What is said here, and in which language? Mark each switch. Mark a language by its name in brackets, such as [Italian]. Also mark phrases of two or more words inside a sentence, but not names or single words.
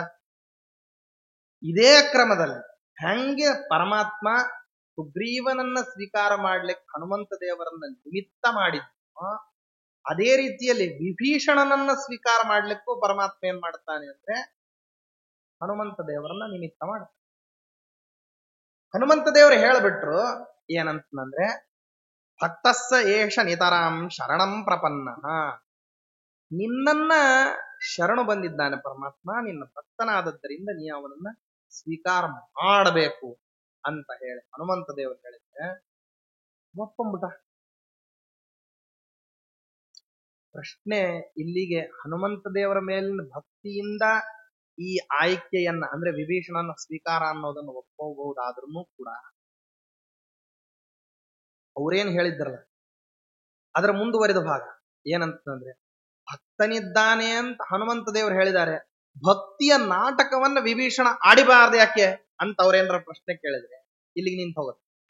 [Kannada] ಇದೇ ಕ್ರಮದಲ್ಲಿ ಹೆಂಗೆ ಪರಮಾತ್ಮ ಸುಗ್ರೀವನನ್ನ ಸ್ವೀಕಾರ ಮಾಡ್ಲಿಕ್ಕೆ ಹನುಮಂತ ದೇವರನ್ನ ನಿಮಿತ್ತ ಮಾಡಿದ್ನೋ, ಅದೇ ರೀತಿಯಲ್ಲಿ ವಿಭೀಷಣನನ್ನ ಸ್ವೀಕಾರ ಮಾಡ್ಲಿಕ್ಕೂ ಪರಮಾತ್ಮ ಏನ್ ಮಾಡ್ತಾನೆ ಅಂದ್ರೆ ಹನುಮಂತ ದೇವರನ್ನ ನಿಮಿತ್ತ ಮಾಡ್ತಾನೆ. ಹನುಮಂತ ದೇವರು ಹೇಳ್ಬಿಟ್ರು ಏನಂತಂದ್ರೆ, [Sanskrit] ಭಕ್ತಸ್ಸ ಏಷ ನಿತರಾಂ ಶರಣಂ ಪ್ರಪನ್ನ. [Kannada] ನಿನ್ನನ್ನ ಶರಣು ಬಂದಿದ್ದಾನೆ ಪರಮಾತ್ಮ, ನಿನ್ನ ಭಕ್ತನಾದದ್ದರಿಂದ ನೀ ಅವನನ್ನ ಸ್ವೀಕಾರ ಮಾಡಬೇಕು ಅಂತ ಹೇಳಿ ಹನುಮಂತ ದೇವರು ಹೇಳಿದ್ರೆ ಒಪ್ಪಂಬಿಟ. ಪ್ರಶ್ನೆ ಇಲ್ಲಿಗೆ ಹನುಮಂತ ದೇವರ ಮೇಲಿನ ಭಕ್ತಿಯಿಂದ ಈ ಆಯ್ಕೆಯನ್ನ ಅಂದ್ರೆ ವಿಭೀಷಣನ ಸ್ವೀಕಾರ ಅನ್ನೋದನ್ನು ಒಪ್ಪಬಹುದಾದ್ರೂ ಕೂಡ ಅವ್ರೇನ್ ಹೇಳಿದ್ರಲ್ಲ ಅದರ ಮುಂದುವರಿದ ಭಾಗ ಏನಂತಂದ್ರೆ, ಭಕ್ತನಿದ್ದಾನೆ ಅಂತ ಹನುಮಂತ ದೇವರು ಹೇಳಿದ್ದಾರೆ, ಭಕ್ತಿಯ ನಾಟಕವನ್ನ ವಿಭೀಷಣ ಆಡಿಬಾರ್ದು ಯಾಕೆ ಅಂತ ಅವ್ರೇನ್ರ ಪ್ರಶ್ನೆ ಕೇಳಿದ್ರೆ ಇಲ್ಲಿಗೆ ನಿಂತು ಹೋಗುತ್ತೆ.